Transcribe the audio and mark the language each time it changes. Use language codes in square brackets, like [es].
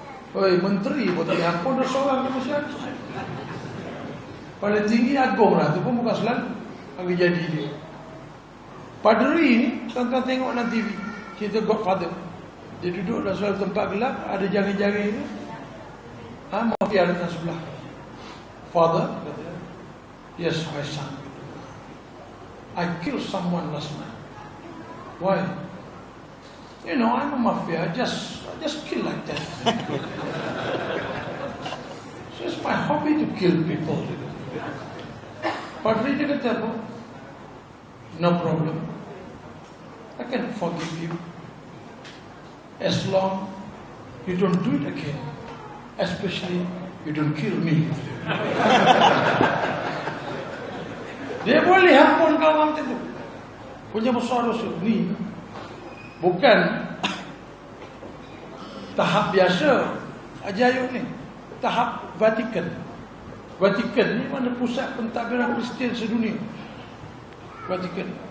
[ms] Menteri pun tak diampun dosa orang di masyarakat. Paling tinggi agung lah, tu pun bukan selalu bagi jadi dia. Padri ni, tuan-tuan tengok dalam TV, cerita Godfather. Dia duduk dalam suatu tempat gelap, ada jari-jari ni. Mafia datang sebelah. [en] Father, yes my son, I killed someone last night. Why? You know, I'm a mafia. I just kill like that. So it's my hobby to kill people. [ms] Padri dia kata apa? [en] No problem. I can forgive you as long you don't do it again. Especially you don't kill me. [ms] Dia boleh ampun kau macam tu. Punya besar dosa ni bukan tahap biasa Haji Ayub ni, tahap Vatikan. Vatikan ni mana pusat pentadbiran Kristian sedunia. Vatikan.